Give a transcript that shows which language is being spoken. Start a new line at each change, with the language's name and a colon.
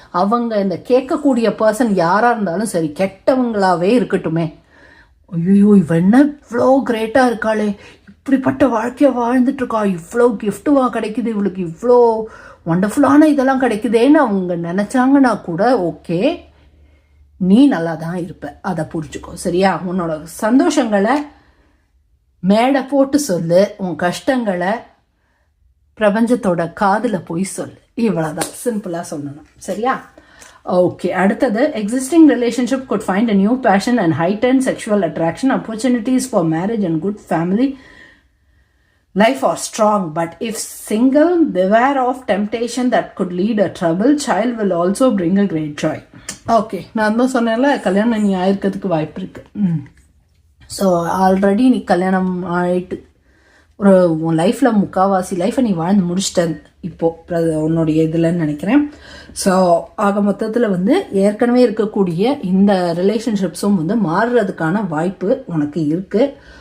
Tamil: அவங்க இந்த கேட்கக்கூடிய பர்சன் யாராக இருந்தாலும் சரி, கெட்டவங்களாவே இருக்கட்டுமே, ஐயோ இவ என்ன இவ்வளோ கிரேட்டாக இருக்காளே, இப்படிப்பட்ட வாழ்க்கையை வாழ்ந்துட்டு இருக்கா, இவ்வளோ கிஃப்ட்டுவா கிடைக்குது, இவளுக்கு இவ்வளோ ஒண்டர்ஃபுல்லான இதெல்லாம் கிடைக்குதேன்னு அவங்க நினச்சாங்கன்னா கூட ஓகே, நீ நல்லா தான் இருப்ப. அதை புரிஞ்சுக்கோ. சரியா? உன்னோட சந்தோஷங்களை மேடை போட்டு சொல்லு, உன் கஷ்டங்களை பிரபஞ்சத்தோட காதில் போய் சொல்லு. இவ்வளோதான், சிம்பிளாக சொல்லணும். சரியா? ஓகே.
English: அடுத்தது, existing relationship could find a new passion and heightened sexual attraction. Opportunities for marriage and good family life are strong, but if single, beware of temptation that could lead a trouble. Child will also bring a great joy.
Tamil: Okay, நான் தான் சொன்னேன்ல கல்யாணம் நீ ஆயிருக்கிறதுக்கு வாய்ப்பு இருக்கு. So already நீ கல்யாணம் ஆயிட்டு உன் லைஃப்பில் முக்கால்வாசி லைஃப்பை நீ வாழ்ந்து முடிச்சிட்ட இப்போது உன்னுடைய இதுலன்னு நினைக்கிறேன். ஸோ ஆக மொத்தத்தில் வந்து ஏற்கனவே இருக்கக்கூடிய இந்த ரிலேஷன்ஷிப்ஸும் வந்து மாறுறதுக்கான வாய்ப்பு உனக்கு இருக்குது.